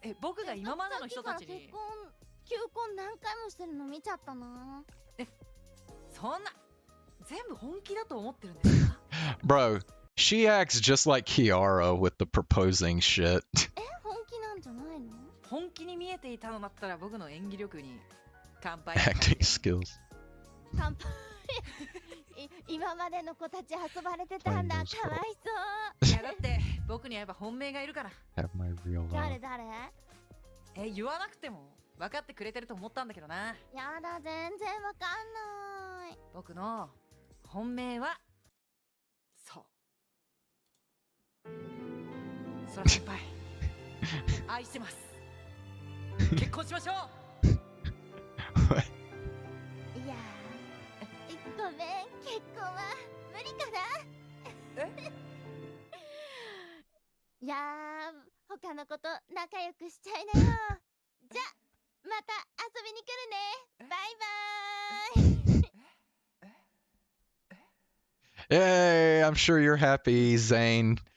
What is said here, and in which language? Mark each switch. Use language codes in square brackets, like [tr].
[ja] 僕が今までの人たちに。求婚何回もしてるの見ちゃったな。そんな全部本気だと思ってるんですか。 [en] Bro, she acts just like Kiara with the proposing shit. [ja] 本気なんじゃないの。本気に見えていたのだったら僕の演技力に乾杯。 [en] Acting skills. [ja] 乾杯。今までの子たち遊ばれてたんだ。かわいそう。いやだって僕に会えば本命がいるから。 [en] Have my real love. [ja] 誰？言わなくても分かってくれてると思ったんだけどな。やだ、全然わかんない。僕の本命はそう。そら先輩。愛してます。結婚しましょう。いや。ごめん、結婚は無理かな。いやー、他の子と仲良くしちゃいなよ。じゃ、また遊びに来るね。バイバーイ。 [en] Yay, I'm sure you're happy, Zane.